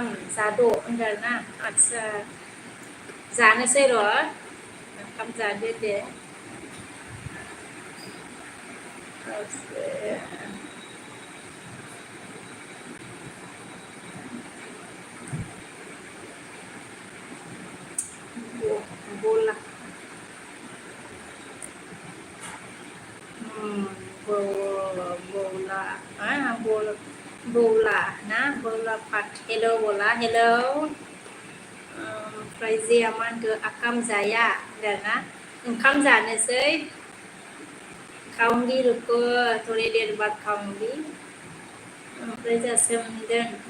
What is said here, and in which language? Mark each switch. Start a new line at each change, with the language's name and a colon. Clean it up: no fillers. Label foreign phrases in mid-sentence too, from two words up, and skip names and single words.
Bodo: zado होनदों ना आदसा जानोसै र' ओंखाम जादो दे बोला बोला बोरला ना बोरला पाट हेलो बोला हेलो ओमफ्राय जेया मा होनखो आखाम जाया होनदोंना ओंखाम जानोसै
Hindi: खाउंगी रुको थोड़ी देर बाद खाउंगी
Bodo: ओमफ्राय जा सोंदों